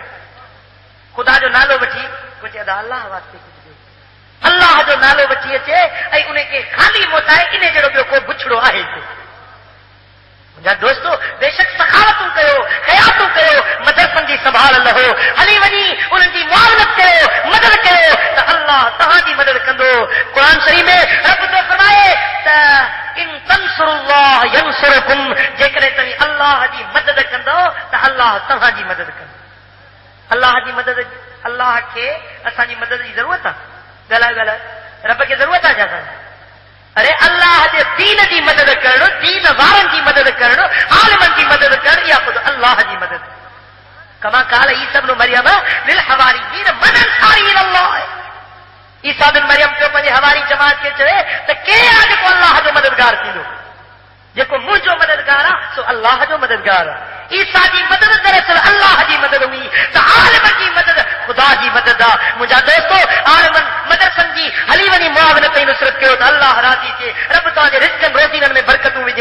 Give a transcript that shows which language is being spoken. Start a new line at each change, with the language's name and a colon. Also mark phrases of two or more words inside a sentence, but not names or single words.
Sindhi: ख़ुदा जो नालो वठी को चए अल्लाह वास्ते कुझु ॾे, अल्लाह जो नालो वठी अचे ऐं उनखे खाली मोटाए, इन जहिड़ो ॿियो को पुछड़ो आहे हिते। मुंहिंजा दोस्तो बेशक सखावतूं कयो, ख़ैरातूं कयो, मदरसनि जी संभाल लहो, हली वञी उन्हनि जी मुआवनत कयो, मदद कयो त अल्लाह तव्हांजी मदद कंदो। क़ुर शरीफ़ में रब थो फरमाए त
Arabic: إن تنصروا الله ينصركم.
Sindhi: जेकॾहिं तव्हां अल्लाह जी मदद कंदो त अल्लाह तव्हांजी मदद कंदो। अल्लाह जी मदद, अल्लाह खे असांजी मदद जी ज़रूरत आहे? ॻाल्हाए रब खे ज़रूरत आहे छा? अरे अल्लाह जे दीन जी मदद करणु, दीन वारनि जी मदद करणु, आलिमनि जी मदद करणु, इहा ख़ुदि अल्लाह जी मदद।
Arabic: كما قال عيسى ابن مريم للحواريين من أنصاري إلى الله.
Sindhi: ईसा बिन मरियम पियो पंहिंजे हवारी जमात खे चए त केरु आहे जेको अल्लाह जो मददगार थींदो? जेको मुंहिंजो मददगार आहे सो अल्लाह जो मददगार आहे। ईसा जी मदद दरअसल अल्लाह जी मदद हुई, त आलिमनि जी मदद ख़ुदा जी मदद आहे। मुंहिंजा दोस्तो आलिमनि मदरसनि जी हली वञी मुआवनत ऐं नुसरत कयो त अल्लाह राज़ी थिए, रब तव्हांजे रिज़्क़नि रोज़ीननि में बरकतूं विझे।